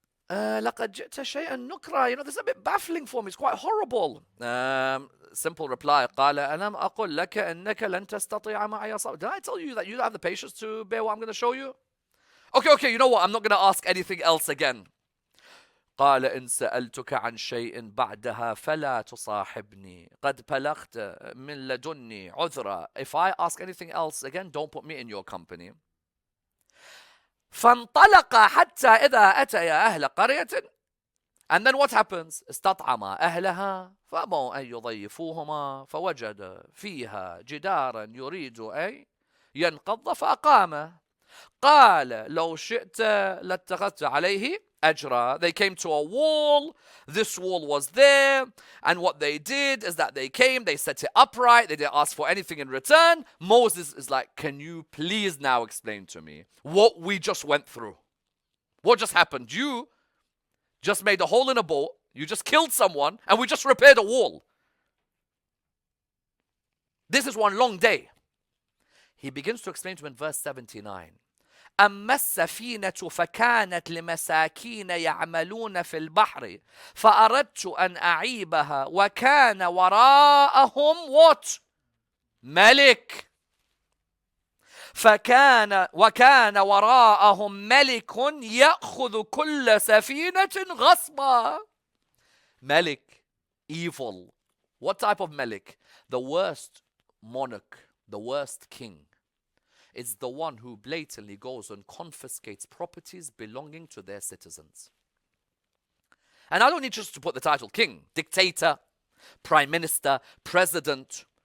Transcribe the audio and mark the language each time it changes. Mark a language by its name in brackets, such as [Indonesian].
[Arabic] لَقَدْ جِئْتَ شَيْئًا نُكْرًا. [English] You know, this is a bit baffling for me. It's quite horrible. Simple reply. [Arabic] قَالَ أَلَمْ أَقُلْ لَكَ إِنَّكَ لَن تَسْتَطِيعَ مَعِيَ صَبْرًا. [English] Did I tell you that you don't have the patience to bear what I'm going to show you? Okay, you know what? I'm not going to ask anything else again. [Arabic] قال إن سألتك عن شيء بعدها فلا تصاحبني قد بلغت من لدني عذرا. [English] If I ask anything else again, don't put me in your company. [Arabic] فانطلق حتى إذا أتيا أهل قرية. [English] And then what happens? [Arabic] استطعما أهلها فأبوا أن يضيفوهما فوجد فيها جدارا يريد أن ينقض فأقامه. قال لو شئت لاتخذت عليه أجرا. [English] They came to a wall. This wall was there. And what they did is that they came, they set it upright, they didn't ask for anything in return. Moses is like, can you please now explain to me what we just went through? What just happened? You just made a hole in a boat, you just killed someone, and we just repaired a wall. This is one long day. He begins to explain to him in verse 79. [Arabic] أما السفينة فكانت لمساكين يعملون في البحر فأردت أن أعيبها وكان وراءهم [English] what? [Arabic] ملك. وكان وراءهم ملك يأخذ كل سفينة غصبا. [English] Malik, evil. What type of Malik? The worst monarch, the worst king. It's the one who blatantly goes and confiscates properties belonging to their citizens. And I don't need just to put the title king, dictator, prime minister, president.